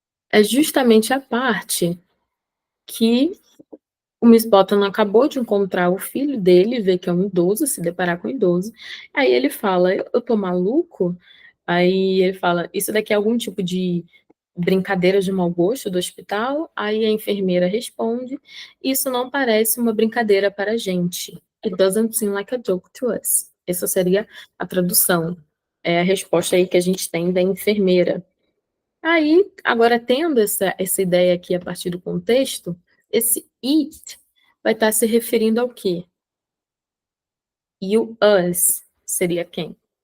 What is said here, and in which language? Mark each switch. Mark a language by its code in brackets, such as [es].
[pt] É justamente a parte que o Miss Bottom acabou de encontrar o filho dele, vê que é um idoso, se deparar com um idoso. Aí ele fala, eu tô maluco? Aí ele fala, isso daqui é algum tipo de brincadeira de mau gosto do hospital? Aí a enfermeira responde, isso não parece uma brincadeira para a gente. [en] It doesn't seem like a joke to us. [pt] Essa seria a tradução. É a resposta aí que a gente tem da enfermeira. Aí, agora tendo essa ideia aqui a partir do contexto, esse it vai estar se referindo ao quê? E o us seria quem?